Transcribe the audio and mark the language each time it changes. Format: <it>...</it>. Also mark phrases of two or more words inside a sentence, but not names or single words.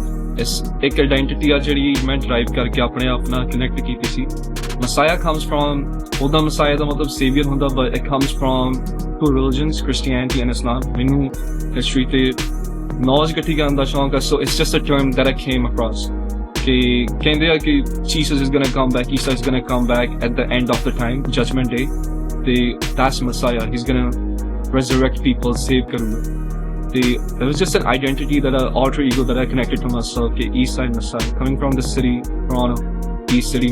<pa>It's ਇੱਕ identity ਆ ਜਿਹੜੀ ਮੈਂ drive ਕਰਕੇ ਆਪਣੇ ਆਪ ਨਾਲ connect ਕੀਤੀ ਸੀ.</pa> <en>Messiah comes from</en> <pa>ਉਹਦਾ Messiah ਦਾ ਮਤਲਬ savior ਹੁੰਦਾ,</pa> <en>but it comes from two religions, Christianity and Islam.</en> <pa>ਮੈਨੂੰ history ਤੇ knowledge ਇਕੱਠੀ ਕਰਨ ਦਾ ਸ਼ੌਂਕ ਹੈ,</pa> <en>so it's just a term that I came across.</en> <pa>ਕਿ ਕਹਿੰਦੇ ਆ ਕਿ</pa> <en>Jesus is gonna come back, Isa is gonna come back at the end of the time, Judgment Day. That's Messiah. He's gonna resurrect people, save karunga. It was just an identity alter ego that I connected to myself. Ke East Side Messiah, coming from the city, Toronto, East City.</en>